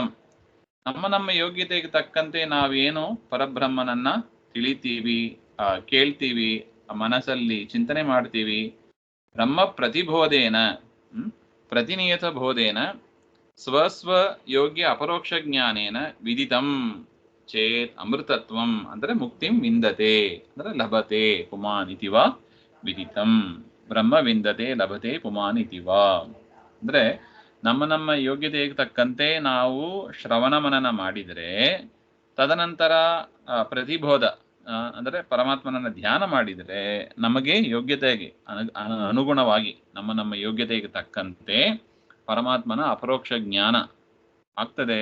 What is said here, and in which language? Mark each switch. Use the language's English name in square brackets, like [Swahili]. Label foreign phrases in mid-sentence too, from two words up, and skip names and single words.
[Kannada] ನಮ್ಮ ಯೋಗ್ಯತೆಗೆ ತಕ್ಕಂತೆ ನಾವೇನು ಪರಬ್ರಹ್ಮನನ್ನ ತಿಳಿತೀವಿ, ಕೇಳ್ತೀವಿ, ಮನಸ್ಸಲ್ಲಿ ಚಿಂತನೆ ಮಾಡ್ತೀವಿ, [Sanskrit] ಬ್ರಹ್ಮ ಪ್ರತಿಬೋಧೇನ ಪ್ರತಿನಿಯತ ಬೋಧೇನ ಸ್ವಸ್ವ ಯೋಗ್ಯ ಅಪರೋಕ್ಷ ಜ್ಞಾನೇನ ವಿದಿತಂ ಚೇತ್ ಅಮೃತತ್ವಂ ಅಂದ್ರೆ ಮುಕ್ತಿಂ ವಿಂದತೆ ಅಂದ್ರೆ ಲಭತೆ ಪುಮಾನ್ ಇತಿವ ವಿದಿತಂ ಬ್ರಹ್ಮ ವಿಂದತೆ ಲಭತೆ ಪುಮಾನ್ ಇತಿವ. [Kannada] ಅಂದ್ರೆ ನಮ್ಮ ಯೋಗ್ಯತೆಗೆ ತಕ್ಕಂತೆ ನಾವು ಶ್ರವಣ ಮನನ ಮಾಡಿದರೆ ತದನಂತರ ಪ್ರತಿಬೋಧ ಅಂದರೆ ಪರಮಾತ್ಮನನ್ನ ಧ್ಯಾನ ಮಾಡಿದರೆ ನಮಗೆ ಯೋಗ್ಯತೆಗೆ ಅನುಗುಣವಾಗಿ ನಮ್ಮ ಯೋಗ್ಯತೆಗೆ ತಕ್ಕಂತೆ ಪರಮಾತ್ಮನ ಅಪರೋಕ್ಷ ಜ್ಞಾನ ಆಗ್ತದೆ.